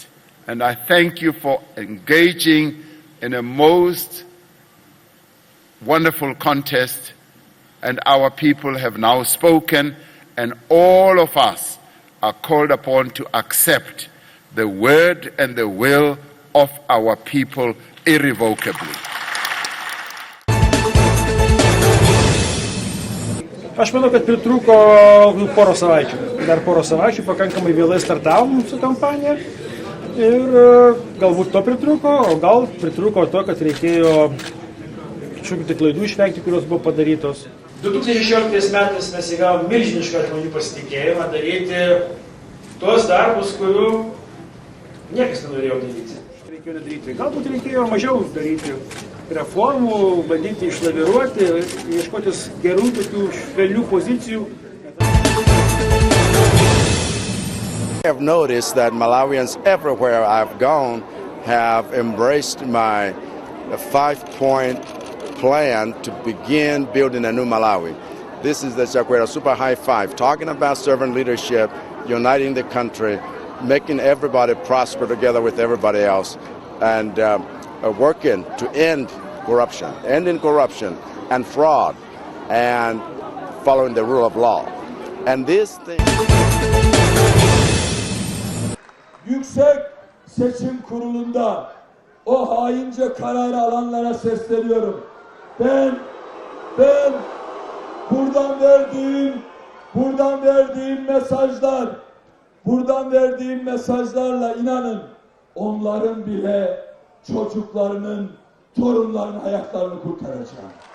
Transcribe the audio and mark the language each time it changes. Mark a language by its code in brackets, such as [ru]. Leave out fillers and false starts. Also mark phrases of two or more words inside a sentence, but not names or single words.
[en] And I thank you for engaging in a most wonderful contest and our people have now spoken, and all of us are called upon to accept the word and the will of our people irrevocably. [lt] Aš manau, kad pritrūko porą savaičių. Dar porą savaičių pakankamai vėlai startavom su kampanija. Ir galbūt to pritrūko, o gal pritrūko to, kad reikėjo kažkokių tik klaidų išvengti, kurios buvo padarytos. 2016 metais mes įgavom milžinišką žmonių pasitikėjimą daryti tuos darbus, kurių niekas nenorėjo daryti. Reikėjo daryti. Galbūt reikėjo mažiau daryti reformų, bandyti išlaviruoti, ieškotis gerų tokių švelnių pozicijų. [en] I have noticed that Malawians everywhere I've gone have embraced my 5-point plan to begin building a new Malawi. This is the Chakwera Super High Five, talking about servant leadership, uniting the country, making everybody prosper together with everybody else, and working to end corruption, ending corruption and fraud, and following the rule of law. And this thing... [tr] Yüksek Seçim Kurulu'nda o haince kararı alanlara sesleniyorum. Ben buradan verdiğim mesajlarla inanın onların bile çocuklarının, torunlarının hayatlarını kurtaracağım.